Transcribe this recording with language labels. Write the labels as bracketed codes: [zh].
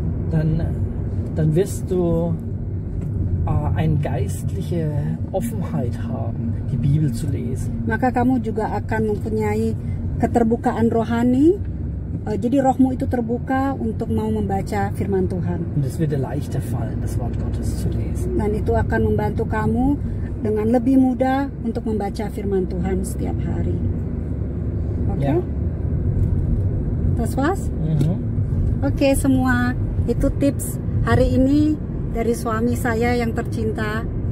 [de] dann wirst du eine geistliche Offenheit haben, die Bibel zu lesen. [id] Maka kamu juga akan mempunyai keterbukaan rohani. Jadi rohmu itu terbuka untuk mau membaca firman Tuhan. [de] Und es wird dir leichter fallen, das Wort Gottes zu lesen. [id] Dan itu akan membantu kamu dengan lebih mudah untuk membaca firman Tuhan setiap hari. Oke? [de] Ja. Das war's? [id] Oke, semua itu tips hari ini dari suami saya yang tercinta.